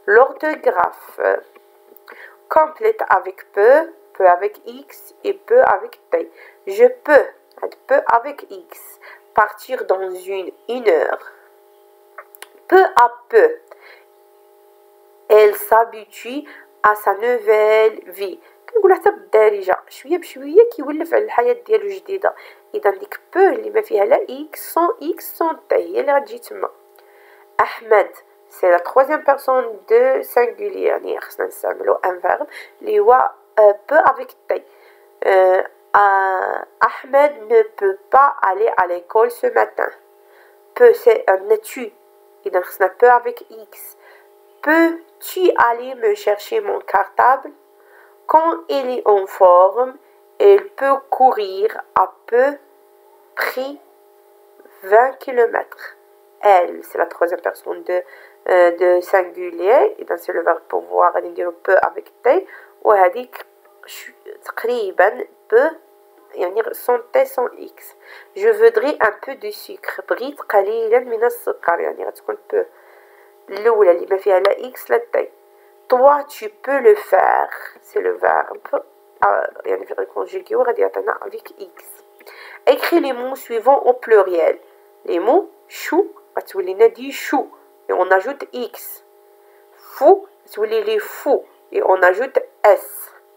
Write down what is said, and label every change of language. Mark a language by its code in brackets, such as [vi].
[fr] L'orthographe complète avec peu avec X et peu avec T. Je peux avec X partir dans une heure. Peu à peu, elle s'habitue à sa nouvelle vie. [ar] كنقولها حتى بالدارجه شويه بشويه كيولف على الحياه ديالو جديده. اذا ديك بو اللي ما فيها لا اكس سون تي هي اللي غتجي تما. احمد سي لا [fr] troisième personne de singulier [ar] يعني خصنا نستعملو ان فيرب اللي هو بو افيك تي. [fr] Ahmed ne peut pas aller à l'école ce matin. Peut c'est un tu. [ar] اذا خصنا [fr] peut avec x. Peux-tu aller me chercher mon cartable? Quand il est en forme, il peut courir à peu près 20 km. Elle, c'est la troisième personne de singulier. Et c'est le verbe pouvoir [ar] نديرو [fr] peu avec T. [ar] وهذيك تقريبا [fr] peu يعني sans T sans X. Je voudrais un peu de sucre. [ar] بغيت قليلا من السكر يعني غتكون peu. الأولى اللي ما فيها لا X لا T. [fr] Toi, tu peux le faire. C'est le verbe. [ar] يعني في conjugué وغادي يعطينا [fr] avec X. Écris les mots suivants au pluriel. Les mots chou [ar] غتولي لنا دي [fr] chou et on ajoute X. Fou [ar] غتولي لي [fr] fou et on ajoute S.